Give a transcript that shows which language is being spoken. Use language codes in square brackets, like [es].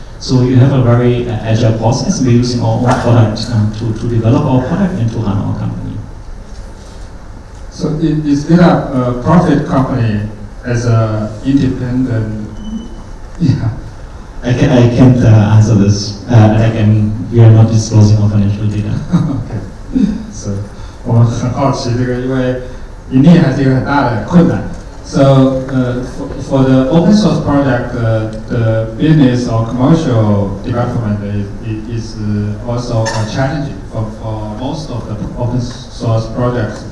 [en] So you have a very agile process. We're using our own product to develop our product and to run our company. So is GitHub a profit company as an independent? Yeah. I can't answer this. We are not disclosing our financial data. Okay. [zh] So 我们很好奇这个，因为盈利还是一个很大的困难。 [en] So for the open source project, the business or commercial development is also challenging for most of the open source projects.